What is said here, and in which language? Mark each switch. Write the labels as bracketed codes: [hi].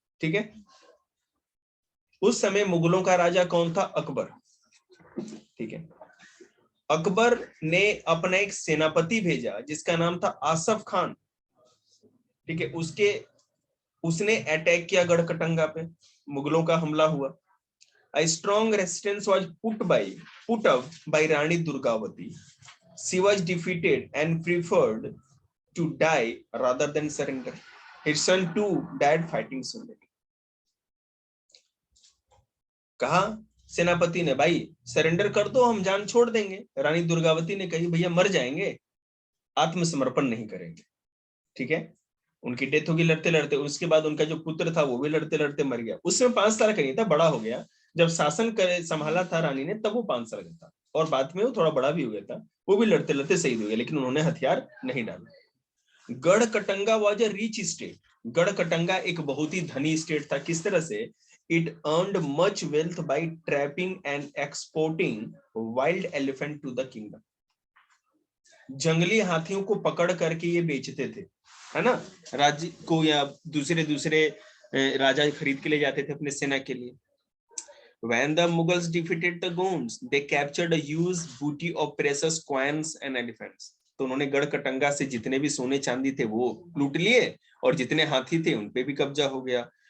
[hi] ठीक है, उस समय मुगलों का राजा कौन था, अकबर। ठीक है, अकबर ने अपना एक सेनापति भेजा जिसका नाम था आसफ खान। ठीक है, उसने अटैक किया गढ़कटंगा पे, मुगलों का हमला हुआ। [en] A strong resistance was put up by Rani Durgavati. She was defeated and preferred to die rather than surrender. Her son too died fighting soldier. [hi] कहा सेनापति ने, भाई सरेंडर कर दो, हम जान छोड़ देंगे। रानी दुर्गावती ने कही, भैया मर जाएंगे, आत्मसमर्पण नहीं करेंगे। ठीक है, उनकी डेथ होगी लड़ते लड़ते। उसके बाद उनका जो पुत्र था वो भी लड़ते लड़ते मर गया। उसमें 5 साल का नहीं था, बड़ा हो गया। जब शासन करे संभाला था रानी ने तब वो 5 साल का था, और बाद में वो थोड़ा बड़ा भी हो गया था, वो भी लड़ते लड़ते शहीद हो गया, लेकिन उन्होंने हथियार नहीं डाला। गढ़कटंगा [en] Was a rich state. [hi] गढ़कटंगा एक बहुत ही धनी स्टेट था। किस तरह से, [en] It earned much wealth by trapping and exporting wild elephant to the kingdom. [hi] जंगली हाथियों को पकड़ करके ये बेचते थे, है ना, राज्य को, या दूसरे राजा खरीद के ले जाते थे अपने सेना के लिए। [en] When the Mughals defeated the Gonds, they captured a huge booty of precious coins and elephants. [hi] तो उन्होंने गढ़कटंगा से जितने भी सोने चांदी थे वो लूट लिए, और जितने हाथी थे उन पे भी कब्जा हो गया।